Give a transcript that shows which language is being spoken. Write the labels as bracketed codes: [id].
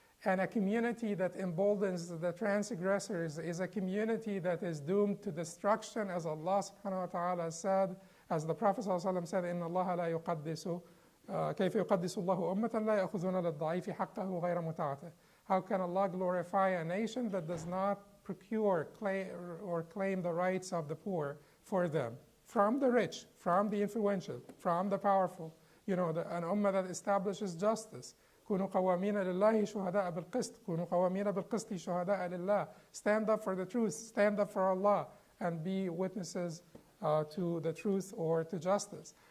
[en] And a community that emboldens the transgressors is a community that is doomed to destruction, as Allah subhanahu wa ta'ala said, as the Prophet sallallahu alaihi wasallam said, [ar] إِنَّ اللَّهَ لَا يُقَدِّسُ كَيْفَ يُقَدِّسُ اللَّهُ أُمَّةً لَا يَأْخُذُونَ لِلضَّعِيفِ حَقَّهُ غَيْرَ مُتَعَتِهِ. [en] How can Allah glorify a nation that does not procure or claim the rights of the poor for them? From the rich, from the influential, from the powerful. You know, an ummah that establishes justice. [ar] كونوا قوامين لله شهداء بالقسط كونوا قوامين بالقسط شهداء لله. [en] Stand up for the truth, stand up for Allah, and be witnesses to the truth or to justice.